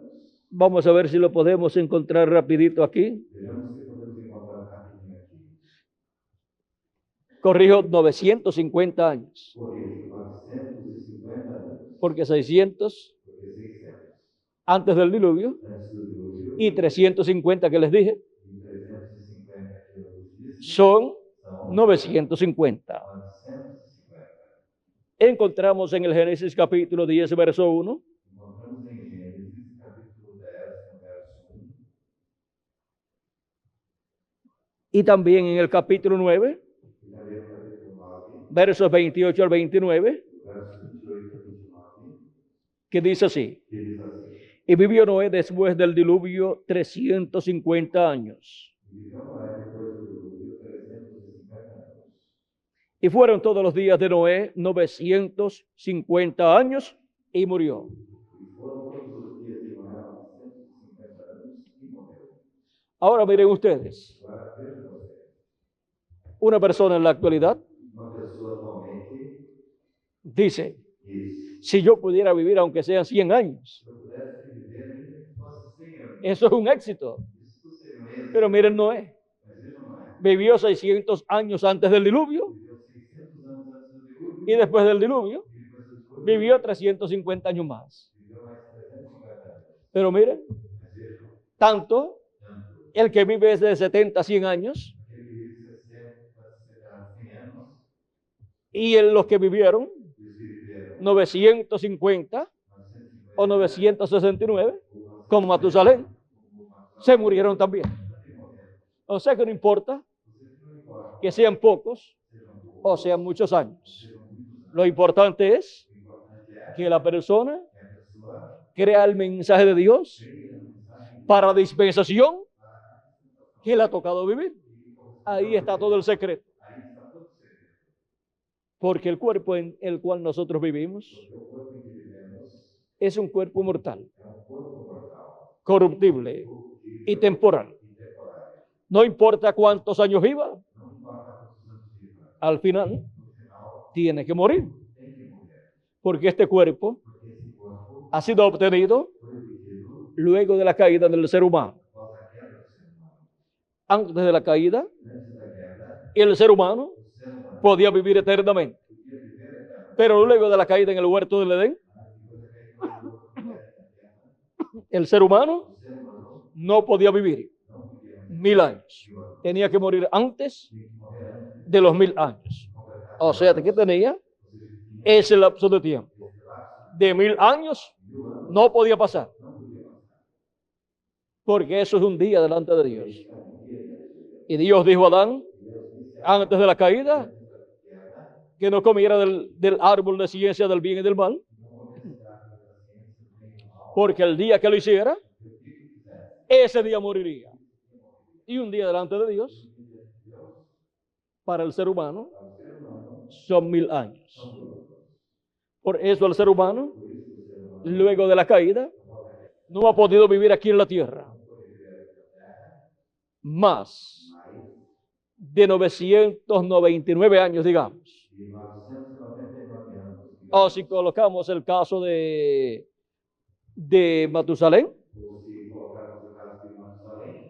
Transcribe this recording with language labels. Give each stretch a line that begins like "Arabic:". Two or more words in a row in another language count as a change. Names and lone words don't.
Spanish: Vamos a ver si lo podemos encontrar rapidito aquí.
Portuguese: Vejamos se podemos encontrar rapidinho aqui.
Spanish: Corrijo, 950 años,
Portuguese: Corrijo, 950 anos,
Spanish: porque 600
Portuguese: porque 600
Spanish: antes del diluvio
Portuguese: antes do dilúvio
Spanish: y 350 que les dije
Portuguese: e 350 que eu vos disse
Spanish: son
Portuguese: são
Spanish: 950.
Portuguese: 950.
Spanish: Encontramos en el Génesis capítulo 10, verso 1,
Portuguese: Encontramos em Gênesis, capítulo 10, no verso 1,
Spanish: y también en el capítulo 9,
Portuguese: e também no capítulo 9,
Spanish: versos 28 al 29,
Portuguese: versos 28 a 29,
Spanish: que dice así:
Portuguese: que diz assim:
Spanish: y vivió Noé después del diluvio 350 años.
Portuguese: Viveu Noé depois do dilúvio 350 anos.
Spanish: Y fueron todos los días de Noé 950 años y murió.
Portuguese: E foram todos os dias de Noé 950 anos e morreu.
Spanish: Ahora miren ustedes,
Portuguese: Agora vejam vocês,
Spanish: una persona en la actualidad
Portuguese: uma pessoa atualmente
Spanish: dice:
Portuguese: diz:
Spanish: si yo pudiera vivir aunque sean 100 años,
Portuguese: se eu pudesse viver fosse 100 anos,
Spanish: eso es un éxito.
Portuguese: isso seria um êxito.
Spanish: Pero miren Noé,
Portuguese: Mas vejam Noé,
Spanish: vivió 600 años antes del diluvio
Portuguese: viveu 600 anos antes do dilúvio
Spanish: y después del diluvio
Portuguese: e depois do dilúvio
Spanish: vivió 350 años más.
Portuguese: viveu mais 350 anos.
Spanish: Pero miren,
Portuguese: Mas vejam,
Spanish: tanto
Portuguese: tanto
Spanish: el que vive desde 70 a 100 años
Portuguese: aquele que vive 60 a 100 anos
Spanish: y los que vivieron
Portuguese: e os que viveram
Spanish: 950 o
Portuguese: 950
Spanish: 969,
Portuguese: ou
Spanish: como Matusalén,
Portuguese: como Matusalém,
Spanish: se murieron también.
Portuguese: também morreram.
Spanish: O sea que no importa
Portuguese: Vocês não importa,
Spanish: que sean pocos
Portuguese: sejam poucos,
Spanish: o sean muchos años.
Portuguese: sejam muitos anos.
Spanish: Lo importante es
Portuguese: O importante é
Spanish: que la persona
Portuguese: que a pessoa
Spanish: crea el mensaje de Dios
Portuguese: creia na mensagem de
Spanish: para dispensación que le ha tocado vivir. Ahí está todo el secreto.
Portuguese: Ahí está todo o segredo.
Spanish: Porque el cuerpo en el cual nosotros vivimos
Portuguese: Porque o corpo em que vivemos
Spanish: es un cuerpo mortal,
Portuguese: é corpo mortal,
Spanish: corruptible
Portuguese: corruptível
Spanish: y temporal.
Portuguese: e temporário.
Spanish: No importa cuántos años viva,
Portuguese: Não importa quantos anos viva,
Spanish: al final
Portuguese: no final
Spanish: tiene que morir.
Portuguese: tem que morrer.
Spanish: Porque este cuerpo
Portuguese: Porque esse corpo
Spanish: ha sido obtenido
Portuguese: foi obtido
Spanish: luego de la caída del ser humano.
Portuguese: após a queda do ser humano.
Spanish: Antes de la caída,
Portuguese: Antes da queda,
Spanish: el ser humano
Portuguese: o ser humano
Spanish: podía vivir eternamente.
Portuguese: podia viver eternamente.
Spanish: Pero luego de la caída en el huerto del Edén,
Portuguese: Depois da queda do corpo da terra,
Spanish: el ser humano
Portuguese: o ser humano
Spanish: no podía vivir
Portuguese: não podia viver
Spanish: 1000 años.
Portuguese: 1000 anos.
Spanish: Tenía que morir antes
Portuguese: Tinha que morrer antes
Spanish: de los 1000 años.
Portuguese: de completar
Spanish: O sea, que tenía
Portuguese: ou seja, tinha
Spanish: ese lapso de tiempo.
Portuguese: esse lapso
Spanish: De 1000 años
Portuguese: de 1000 anos,
Spanish: no podía pasar.
Portuguese: não podia passar.
Spanish: Porque eso es un día delante de Dios.
Portuguese: É um dia de Deus.
Spanish: Y Dios dijo a Adán,
Portuguese: Deus disse a
Spanish: antes de la caída,
Portuguese: antes da queda,
Spanish: que no comiera del árbol de ciencia del bien y del mal.
Portuguese: não comece a árvore da ciência do bem e do mal,
Spanish: Porque el día que lo hiciera,
Portuguese: porque o que fizesse,
Spanish: ese día moriría. Y un día delante de Dios,
Portuguese: Deus,
Spanish: para el ser humano,
Portuguese: ao ser humano,
Spanish: son 1000 años.
Portuguese: são 1000 anos.
Spanish: Por eso el ser humano,
Portuguese: Por isso o ser humano,
Spanish: luego de la caída,
Portuguese: após a queda,
Spanish: no ha podido vivir aquí en la tierra
Portuguese: não pode viver aqui na terra,
Spanish: más
Portuguese: mais
Spanish: de 999 años, digamos.
Portuguese: de 999 anos.
Spanish: O si colocamos el caso de Matusalén,
Portuguese: Ou se colocarmos o caso de Matusalém,